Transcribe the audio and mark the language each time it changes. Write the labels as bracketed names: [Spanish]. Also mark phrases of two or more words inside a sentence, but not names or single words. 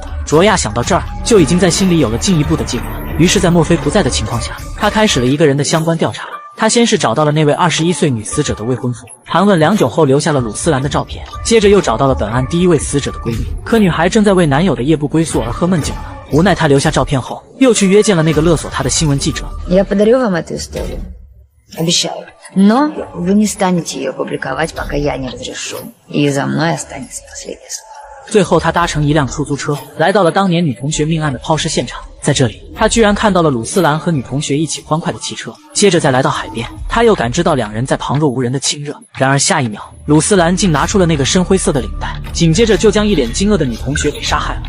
[Chinese] 卓亚想到这儿，就已经在心里有了进一步的计划。于是，在墨菲不在的情况下，他开始了一个人的相关调查。他先是找到了那位21岁女死者的未婚夫，盘问良久后留下了鲁斯兰的照片，接着又找到了本案第一位死者的闺蜜。可女孩正在为男友的夜不归宿而喝闷酒呢。无奈她留下照片后，又去约见了那个勒索她的新闻记者。 [Russian] Я подарю вам эту историю. Обещаю. Но вы не станете ее публиковать, пока я не разрешу. И за мной останется последнее слово. [Chinese] 最后，他搭乘一辆出租车，来到了当年女同学命案的抛尸现场。在这里，他居然看到了鲁斯兰和女同学一起欢快的骑车。接着再来到海边，他又感知到两人在旁若无人的亲热。然而下一秒，鲁斯兰竟拿出了那个深灰色的领带，紧接着就将一脸惊愕的女同学给杀害了。